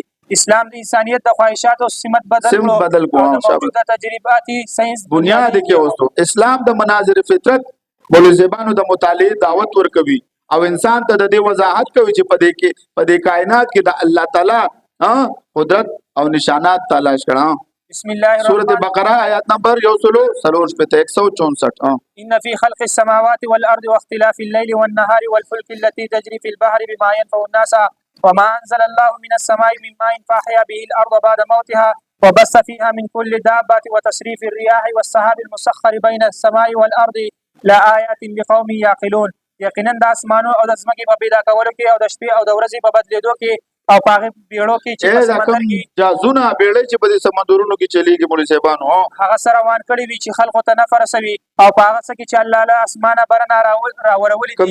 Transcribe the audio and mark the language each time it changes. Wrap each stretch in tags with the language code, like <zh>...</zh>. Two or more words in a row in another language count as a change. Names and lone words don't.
<ps>اسلام د انسانیت د خواهشاتو سمت بدل کړو او د موجوده تجرباتي ساینس بنیاد کې اوسو. اسلام د مناظر فطرت مولوي صاحبانو د مطالعې دعوت ورکوي، او انسان ته د دې وضاحت کوي چې په دې کائنات کې د الله تعالی قدرت او نشانات تلاش کړه.</ps> <ar>بسم الله</ar> <ps>سورة بقرہ آیات نمبر 164.</ps> <ar>ان فی خلق السماوات والارض واختلاف الليل والنهار والفلك التي تجري في البحر بما ينفع الناس وما انزل الله من السماء من ماء فاحيا به الارض بعد موتها وبث فيها من كل دابة وتصريف الرياح والسحاب المسخر بين السماء والارض لآيات لقوم يعقلون.</ar> <ps>یقینا د اسمانو او د ځمکې په پیدا کولو کې او د شپې او د ورځې په بدلېدو کې او په هغې بیړو کې چې په سمندر کې جازونه بیړۍ چې په دې سمندرونو کې چلیږي مولوي صاحبانو، هغه سره روان کړي وي چې خلکو ته نفع رسوي، او په هغه څه کې چې الله له اسمانه باران راورولي دي،</ps>